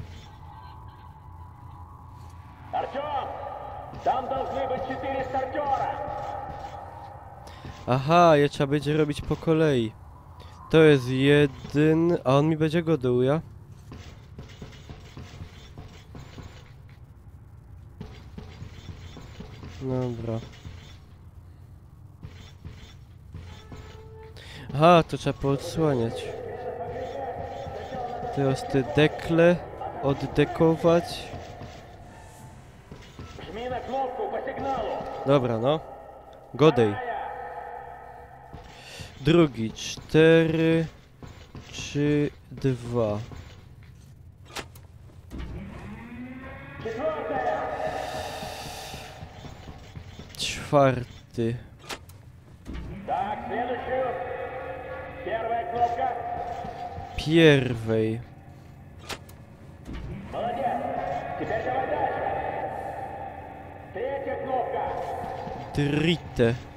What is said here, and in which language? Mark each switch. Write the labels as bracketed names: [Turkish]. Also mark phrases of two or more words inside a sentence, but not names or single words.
[Russian] Артём! Там должны быть 4 стартера! [Polish] Aha, je trzeba będzie robić po kolei. To jest jeden, a on mi będzie go dał, ja? Dobra. Aha, to trzeba poodsłaniać. Teraz te dekle oddekować. [Russian] Жми на кнопку по сигналу! [Polish] Dobra, no. Godej. Drugi, 4, 3, 2. Czwarty. [Russian] Так, следующую. Первая кнопка. [Polish] Pierwej. [Russian] Молодец. Теперь давай дальше. Третья кнопка. Dritte.